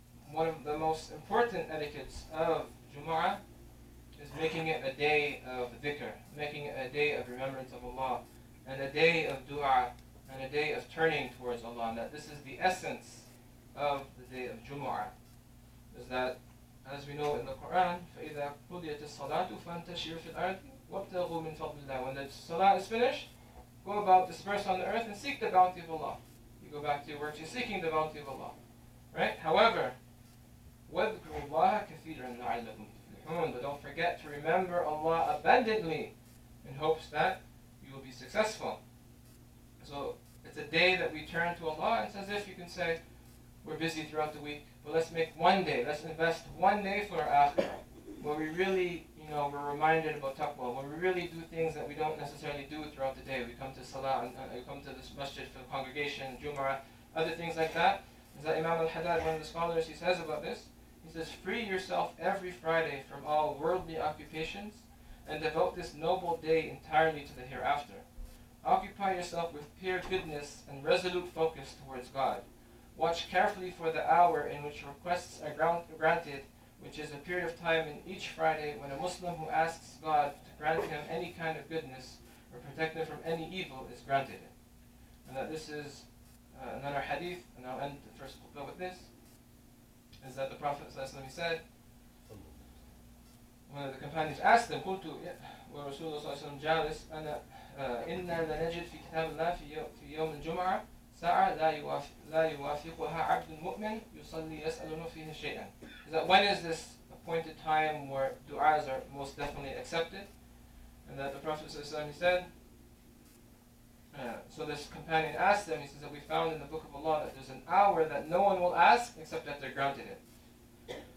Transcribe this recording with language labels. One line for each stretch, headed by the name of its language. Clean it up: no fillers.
English: One of the most important etiquettes of Jumu'ah is making it a day of dhikr, making it a day of remembrance of Allah, and a day of dua, and a day of turning towards Allah. And that this is the essence of the day of Jumu'ah.
Arabic: Is that, as we know in the Quran, فَإِذَا قُضِيَتِ الصَّلَاةُ فَانْتَشِرُوا فِي الْأَرْضِ وَابْتَغُوا مِنْ فَضْلِ اللَّهِ.
English: When the salah is finished, go about, disperse on the earth, and seek the bounty of Allah. You go back to your works, you're seeking the bounty of Allah. Right? However,
Arabic: وَاذْكُرُوا اللَّهَ كَثِيرًا لَعَلَّكُمْ تُفْلِحُونَ.
English: But don't forget to remember Allah abundantly in hopes that you will be successful. So it's a day that we turn to Allah. It's as if you can say, we're busy throughout the week, but let's make one day, let's invest one day for our akhirah, where we really, we're reminded about taqwa, where we really do things that we don't necessarily do throughout the day. We come to salah, and we come to this masjid for the congregation, Jumu'ah, other things like that. Is that Imam al-Haddad, one of the scholars, he says about this, he says, free yourself every Friday from all worldly occupations and devote this noble day entirely to the hereafter. Occupy yourself with pure goodness and resolute focus towards God. Watch carefully for the hour in which requests are granted, which is a period of time in each Friday when a Muslim who asks God to grant him any kind of goodness or protect him from any evil is granted it. And that this is another hadith, and I'll end the first khutbah with this, is that the Prophet ﷺ said, one of the companions asked him,
Arabic: قلت ورسول الله صلى الله عليه وسلم جالس أنا إنا لنجد في كتاب الله في يوم الجمعة ساعة لا يوافقها عبد مؤمن يصلي يسألنا فيها شيئا.
English: Is that when is this appointed time where du'as are most definitely accepted? And that the Prophet ﷺ, he said, so this companion asked him, he says that we found in the book of Allah that there's an hour that no one will ask except that they're granted it.